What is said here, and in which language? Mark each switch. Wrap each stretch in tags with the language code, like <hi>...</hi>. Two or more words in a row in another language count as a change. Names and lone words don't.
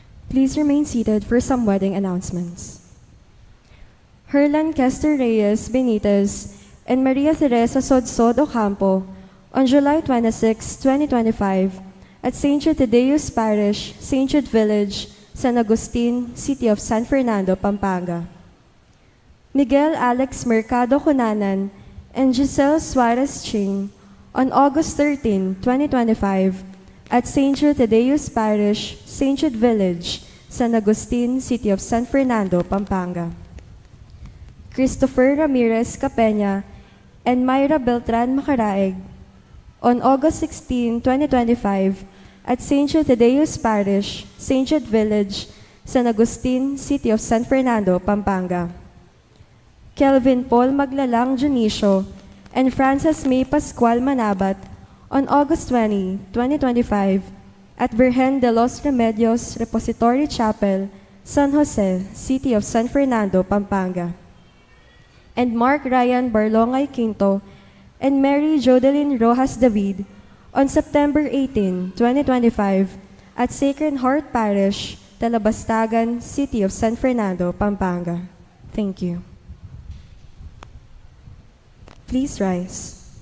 <en>Please remain seated for some wedding announcements. Herlan Kester Reyes Benitez and Maria Teresa Sodsod Ocampo on July 26, 2025 at St. Jude Tadeus Parish, St. Jude Village, San Agustin, City of San Fernando, Pampanga. Miguel Alex Mercado Cunanan and Giselle Suarez Ching on August 13, 2025 at St. Jude Tadeus Parish, St. Jude Village, San Agustin, City of San Fernando, Pampanga. Christopher Ramirez Capena and Myra Beltran Macaraeg on August 16, 2025 at St. Jude Tadeus Parish, St. Jude Village, San Agustin, City of San Fernando, Pampanga. Kelvin Paul Maglalang Junicio and Frances May Pascual Manabat on August 20, 2025 at Virgen de los Remedios Repository Chapel, San Jose, City of San Fernando, Pampanga. And Mark Ryan Barlongay Quinto and Mary Jodeline Rojas David on September 18, 2025 at Sacred Heart Parish, Talabastagan, City of San Fernando, Pampanga. Thank you. Please rise.</en>